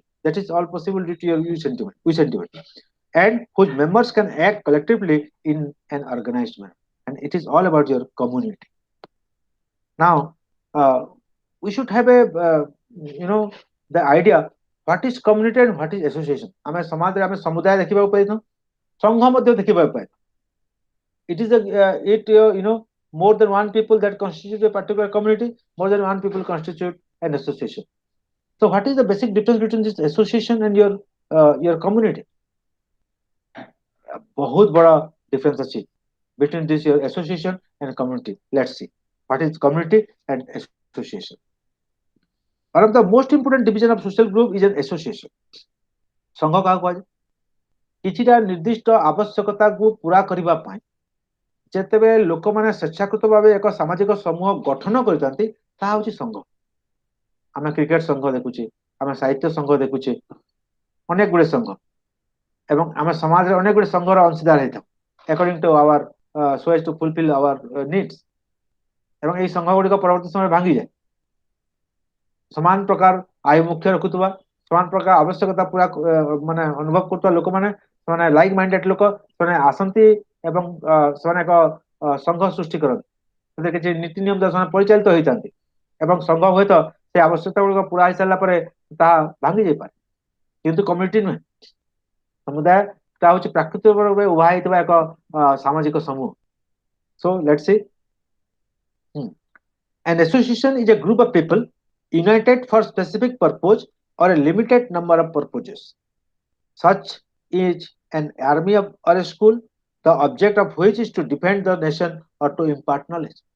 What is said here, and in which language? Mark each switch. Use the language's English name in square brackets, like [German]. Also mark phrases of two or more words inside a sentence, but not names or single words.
[English] That is all possible due to your we sentiment. And whose members can act collectively in an organized manner. And it is all about your community. Now, uh, we should have a the idea what is community and what is association. [Odia] ଆମେ ସମାଜରେ ଆମେ ସମୁଦାୟ ଦେଖିବାକୁ ପାଇଥାଉ, ସଂଘ ମଧ୍ୟ ଦେଖିବାକୁ ପାଇଥାଉ. [English] It is more than one people that constitute a particular community, more than one people constitute an association. So what is the basic difference between this association and your community? [Hindi] बहुत बड़ा [English] difference ଅଛି between this your association and community. Let's see what is community and association. One of the most important division of social group is an association. [Odia] ସଂଘ କାହାକୁ କୁହାଯାଏ? କିଛିଟା ନିର୍ଦ୍ଦିଷ୍ଟ ଆବଶ୍ୟକତାକୁ ପୂରା କରିବା ପାଇଁ ଯେତେବେଳେ ଲୋକମାନେ ସ୍ୱେଚ୍ଛାକୃତ ଭାବେ ଏକ ସାମାଜିକ ସମୂହ ଗଠନ କରିଥାନ୍ତି, ତାହା ହେଉଛି ସଂଘ. ଆମେ କ୍ରିକେଟ ସଂଘ ଦେଖୁଛେ, ଆମେ ସାହିତ୍ୟ ସଂଘ ଦେଖୁଛେ, ଅନେକ ଗୁଡ଼ିଏ ସଂଘ, ଏବଂ ଆମେ ସମାଜରେ ଅନେକ ଗୁଡ଼ିଏ ସଂଘର ଅଂଶୀଦାର ହେଇଥାଉ [English] according to our so as to fulfill our needs. [Odia] ଏବଂ ଏହି ସଂଘ ଗୁଡ଼ିକ ପରବର୍ତ୍ତୀ ସମୟରେ ଭାଙ୍ଗିଯାଏ. ସମାନ ପ୍ରକାର ଆୟୁ ମୁଖ୍ୟ ରଖୁଥିବା, ସମାନ ପ୍ରକାର ଆବଶ୍ୟକତା ପୁରା ମାନେ ଅନୁଭବ କରୁଥିବା ଲୋକମାନେ, ସେମାନେ [English] like minded [Odia] ଲୋକ, ସେମାନେ ଆସନ୍ତି ଏବଂ ସେମାନେ ଏକ ସଂଘ ସୃଷ୍ଟି କରନ୍ତି. ସେଥିରେ କିଛି ନୀତି ନିୟମ ଦ୍ୱାରା ସେମାନେ ପରିଚାଳିତ ହେଇଥାନ୍ତି ଏବଂ ସଂଘ ହୁଏତ ସେ ଆବଶ୍ୟକତା ଗୁଡ଼ିକ ପୁରା ହେଇସାରିଲା ପରେ ତାହା ଭାଙ୍ଗି ଯାଇପାରେ, କିନ୍ତୁ କମ୍ୟୁନିଟି ନୁହେଁ. ସମୁଦାୟଟା ହେଉଛି ପ୍ରାକୃତିକ ଭାବେ ଉଭା ହେଇଥିବା ଏକ ସାମାଜିକ ସମୂହ. [English] So let's see. An association is a group of people united for specific purpose or a limited number of purposes. Such is an army or a school, the object of which is to defend the nation or to impart knowledge.